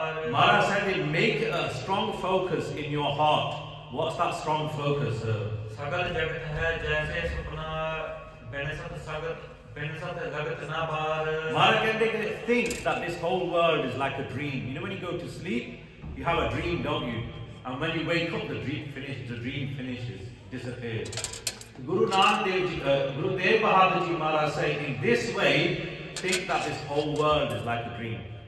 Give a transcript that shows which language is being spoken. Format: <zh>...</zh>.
<en>Maharaj said, make a strong focus in your heart. What's that strong focus?</en> <pa>सगल जगत है जैसे सुपना बेनसत सगत बेनसत लगत ना बार.</pa> <en>Maharaj can think that this whole world is like a dream. You know, when you go to sleep, you have a dream, don't you? And when you wake up, the dream finishes, disappears. Guru Nanak Dev Ji, Guru Tegh Bahadur Ji Maharaj say, in this way, think that this whole world is like a dream.</en>